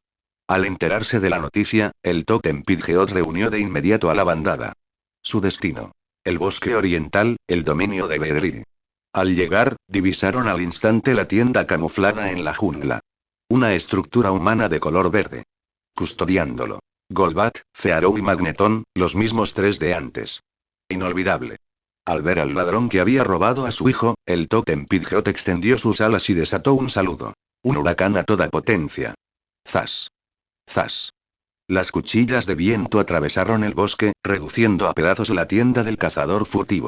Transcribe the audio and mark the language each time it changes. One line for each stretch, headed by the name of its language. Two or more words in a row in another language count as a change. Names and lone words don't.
Spanish: Al enterarse de la noticia, el Tótem Pidgeot reunió de inmediato a la bandada. Su destino. El bosque oriental, el dominio de Beedrill. Al llegar, divisaron al instante la tienda camuflada en la jungla. Una estructura humana de color verde. Custodiándolo. Golbat, Fearow y Magneton, los mismos tres de antes. Inolvidable. Al ver al ladrón que había robado a su hijo, el Tótem Pidgeot extendió sus alas y desató un saludo. Un huracán a toda potencia. Zas. Zas. Las cuchillas de viento atravesaron el bosque, reduciendo a pedazos la tienda del cazador furtivo.